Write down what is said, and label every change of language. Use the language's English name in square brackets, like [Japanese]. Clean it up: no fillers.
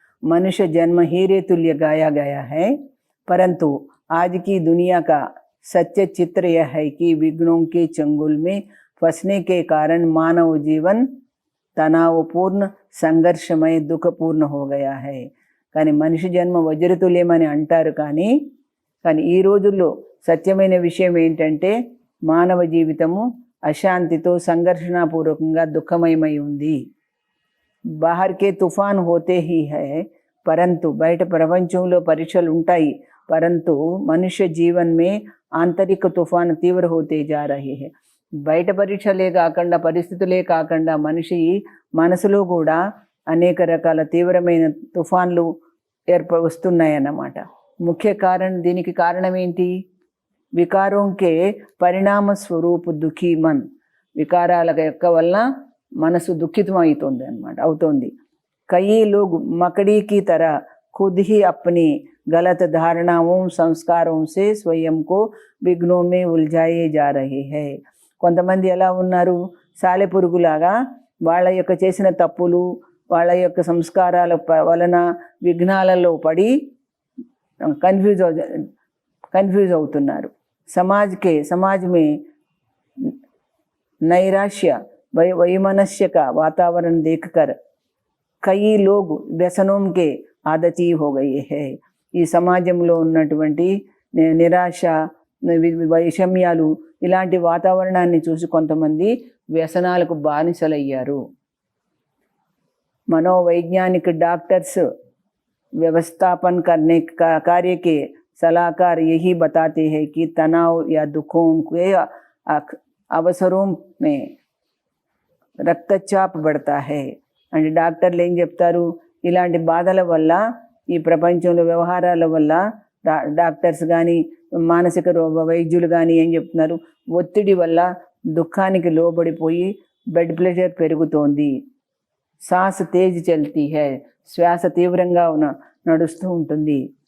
[Hindi] मनुष्य जन्म हीरे तुल्य गाया गया है, परंतु आज की दुनिया का सच्चा चित्र यह है कि विघ्नों के चंगुल में फंसने के कारण मानव जीवन तनावपूर्ण, संघर्षमय, दुखपूर्ण हो गया है। [Telugu] కానీ మనిషి జన్మ వజ్రతుల్యమని అంటారు, కానీ ఈ రోజుల్లో సత్యమైన విషయం ఏంటంటే మానవ జీవితము అశాంతితో సంఘర్షణపూర్వకంగా దుఃఖమయమై ఉంది. [Hindi] బాహర్కే తుఫాన్ హోతే హీ హై, పరంతు [Telugu] బయట ప్రపంచంలో పరీక్షలు ఉంటాయి, [Hindi] పరంతు మనుష్య జీవన్ మే ఆంతరిక తుఫాన్ తీవ్ర హోతే జా రహీ హై. [Telugu] బయట పరీక్షలే కాకుండా, పరిస్థితులే కాకుండా మనిషి మనసులో కూడా అనేక రకాల తీవ్రమైన తుఫాన్లు వస్తున్నాయన్నమాట. ముఖ్య కారణం, దీనికి కారణం ఏంటి? [Hindi] వికారోంకే పరిణామ స్వరూపు దుఃఖీ మన్. [Telugu] వికారాల యొక్క వల్ల మనసు దుఃఖితం అవుతోంది. [Hindi] కయి లోగ్ మకడీ की तरह खुद ही अपनी गलत धारणाओं संस्कारों से स्वयं को विघ्नों में उलझाए जा रहे हैं. [Telugu] కొంతమంది ఎలా ఉన్నారు? సాలెపురుగులాగా వాళ్ళ యొక్క చేసిన తప్పులు, వాళ్ళ యొక్క సంస్కారాల వలన విఘ్నాలలో పడి కన్ఫ్యూజ్ అవుతున్నారు. [Hindi] समाज में नैराश्य, वैमनस्य का वातावरण देखकर कई लोग व्यसनों के आदती हो गए हैं. [Telugu] ఈ సమాజంలో ఉన్నటువంటి నిరాశ, వైషమ్యాలు, ఇలాంటి వాతావరణాన్ని చూసి కొంతమంది వ్యసనాలకు బానిసలయ్యారు. [Hindi] मनोवैज्ञानिक डॉक्टर्स व्यवस्थापन करने का कार्य के सलाहकार यही बताते हैं कि तनाव या दुखों के अवसरों में रक्तचाप बढ़ता है. [Telugu] అంటే డాక్టర్లు ఏం చెప్తారు? ఇలాంటి బాధల వల్ల, ఈ ప్రపంచంలో వ్యవహారాల వల్ల డాక్టర్స్ కానీ, మానసిక వైద్యులు కానీ ఏం చెప్తున్నారు? ఒత్తిడి వల్ల దుఃఖానికి లోబడిపోయి బ్లడ్ ప్రెషర్ పెరుగుతోంది, [Hindi] శ్వాస తేజ్ చల్తీ హై, [Telugu] శ్వాస తీవ్రంగా నడుస్తూ ఉంటుంది.